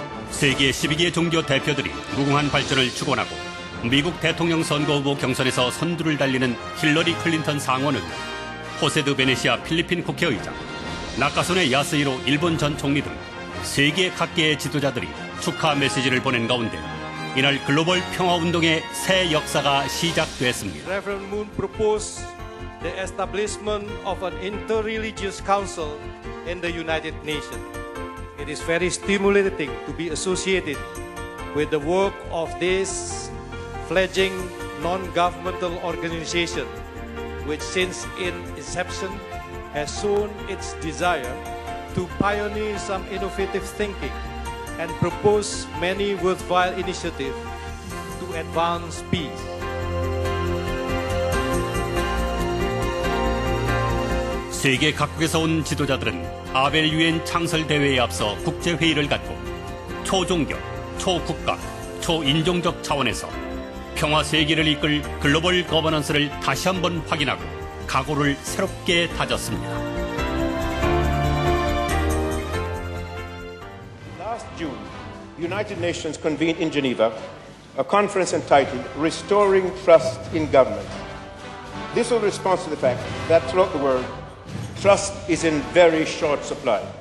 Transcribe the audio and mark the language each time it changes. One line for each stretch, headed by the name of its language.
Korean: 세계 12개 종교 대표들이 무궁한 발전을 축원하고 미국 대통령 선거 후보 경선에서 선두를 달리는 힐러리 클린턴 상원 의원, 호세드 베네시아 필리핀 국회의장, 나카소네 야스히로 일본 전 총리 등 세계 각계의 지도자들이 축하 메시지를 보낸 가운데 이날 글로벌 평화운동의 새 역사가 시작됐습니다.
English: Reverend Moon proposed the establishment of an interreligious council in the United Nations. It is very stimulating to be associated with the work of this fledgling non-governmental organization, which since its inception has shown its desire to pioneer some innovative thinking and propose many worthwhile initiatives to advance peace.
Korean: 세계 각국에서 온 지도자들은 아벨 유엔 창설 대회에 앞서 국제회의를 갖고 초종교, 초국가, 초인종적 차원에서 평화 세계를 이끌 글로벌 거버넌스를 다시 한번 확인하고 각오를 새롭게 다졌습니다.
English: Last June, the United Nations convened in Geneva a conference entitled Restoring Trust in Government. This was a response to the fact that throughout the world, trust is in very short supply.